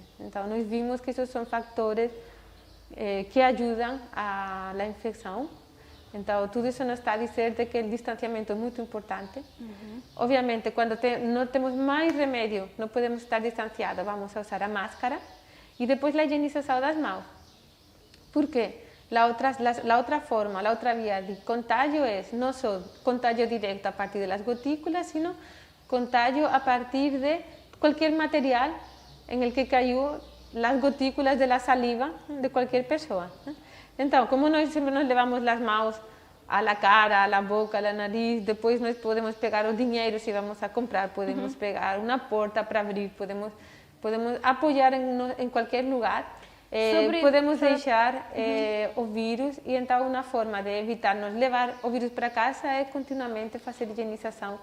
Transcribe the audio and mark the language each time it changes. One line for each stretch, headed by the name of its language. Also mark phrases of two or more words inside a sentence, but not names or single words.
Portuguese: Então, nós vimos que esses são fatores que ajudam a infecção. Então, tudo isso nos está a dizer de que o distanciamento é muito importante. Obviamente, quando não temos mais remédio, não podemos estar distanciados, vamos a usar a máscara e depois a higienização das mãos. Por quê?
Spanish: La otra forma, la otra vía de contagio es no solo contagio directo a partir de las gotículas, sino contagio a partir de cualquier material en el que cayó las gotículas de la saliva de cualquier persona.
Portuguese: Entonces, como nós sempre nos levamos
Spanish: las manos a la cara, a la boca, a la nariz,
Portuguese: depois nós podemos pegar o dinheiro se vamos a comprar, podemos pegar uma porta para abrir, podemos apoiar em qualquer lugar. Podemos deixar o vírus, e então uma forma de evitar nos levar o vírus para casa é continuamente fazer higienização.